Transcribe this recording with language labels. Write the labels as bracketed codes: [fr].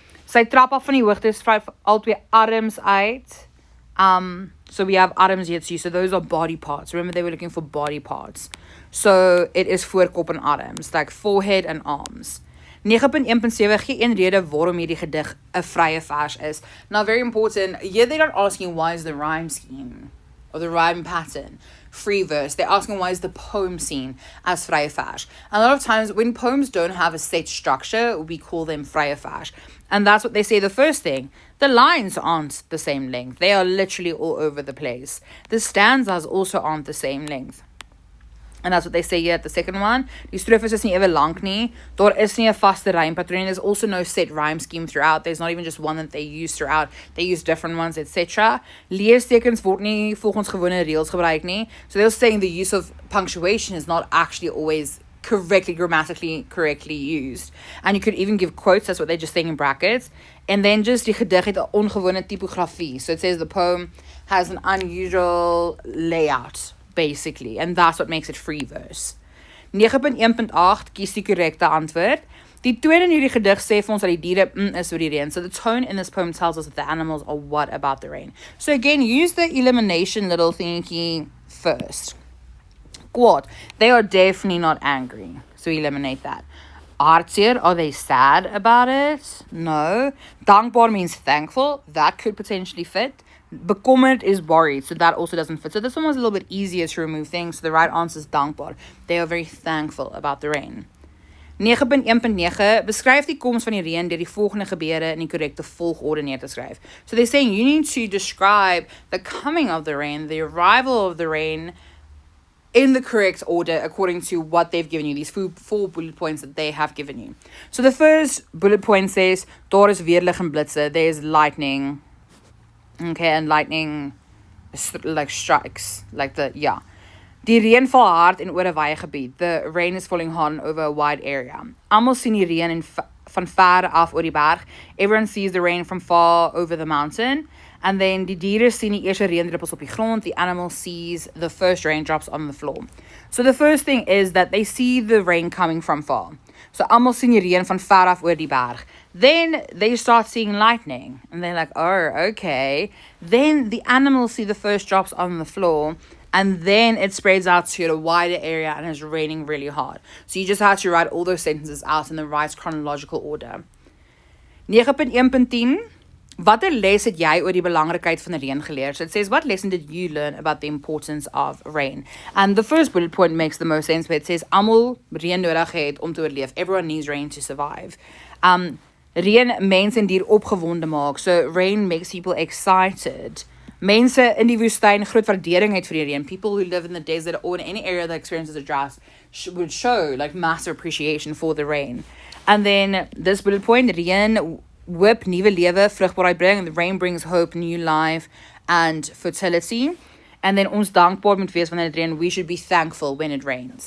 [af] Sy trap af van die hoogte, skryf al 2 arms uit. [en] So we have arms here too. So those are body parts. Remember, they were looking for body parts. So it is voorkop and arms, like forehead and arms. [af] 9.1.7 gee een rede waarom hierdie gedig 'n vrye vers is. [en] Now, very important, here they're not asking why is the rhyme scheme or the rhyme pattern free verse. They're asking why is the poem seen as vrye vers. And a lot of times when poems don't have a set structure, we call them vrye vers. And that's what they say. The first thing, the lines aren't the same length. They are literally all over the place. The stanzas also aren't the same length. And that's what they say here at the second one. [af] Die strofes is nie ewe lank nie. Daar is nie 'n vaste rympatroon. [en] There's also no set rhyme scheme throughout. There's not even just one that they use throughout. They use different ones, etc. [af] Leestekens word nie volgens gewone reëls gebruik nie. [en] So they're saying the use of punctuation is not actually always grammatically correctly used. And you could even give quotes, that's what they're just saying in brackets. And then just [af] die gedig het 'n ongewone tipografie. [en] So it says the poem has an unusual layout, basically. And that's what makes it free verse. [af] 9.1.8 kies die korrekte antwoord. Die toon in hierdie gedig sê vir ons dat die diere is oor die reën. [en] So the tone in this poem tells us that the animals are what about the rain. So again, use the elimination little thingy first. Kwaad. They are definitely not angry. So eliminate that. Hartseer, are they sad about it? No. Dankbaar means thankful. That could potentially fit. Bekommerd is worried, so that also doesn't fit. So this one was a little bit easier to remove things. So the right answer is dankbaar. They are very thankful about the rain. [af] 9.1.9 beskryf die koms van die reën deur die volgende gebeure in die korrekte volgorde neer te skryf. [en] So they're saying you need to describe the coming of the rain, the arrival of the rain, in the correct order according to what they've given you, these 4 bullet points that they have given you. So the first bullet point says, [af] daar is weerlig en blitse, [en] there's lightning, okay, and lightning like strikes, like yeah. [af] Die reën val hard en oor 'n wye gebied. [en] The rain is falling hard over a wide area. [af] Almal sien die reën van ver af oor die berg. [en] Everyone sees the rain from far over the mountain. And then [af] die diere sien die eerste reendruppels op die grond. [en] The animal sees the first raindrops on the floor. So the first thing is that they see the rain coming from far. [af] So almal sien die reën van ver af oor die berg. [en] Then they start seeing lightning. And they're like, oh, okay. Then the animals see the first drops on the floor. And then it spreads out to a wider area and it's raining really hard. So you just have to write all those sentences out in the right chronological order. [af] 9.1.10 Watter les het jy oor die belangrikheid van reën geleer? [en] So it says, what lesson did you learn about the importance of rain? And the first bullet point makes the most sense, where it says, [af] almal reën nodig het om te oorleef. [en] Everyone needs rain to survive. [af] Reën mense en dier opgewonde maak. [en] So rain makes people excited. [af] Mense in die woestyn groot waardering het vir die reën. [en] People who live in the desert or in any area that experiences a drought would show like massive appreciation for the rain. And then this bullet point, [af] reën hoop, nuwe lewe, vrugbaarheid bring. [en] The rain brings hope, new life, and fertility. And then [af] ons dankbaar moet wees wanneer dit reën. [en] We should be thankful when it rains.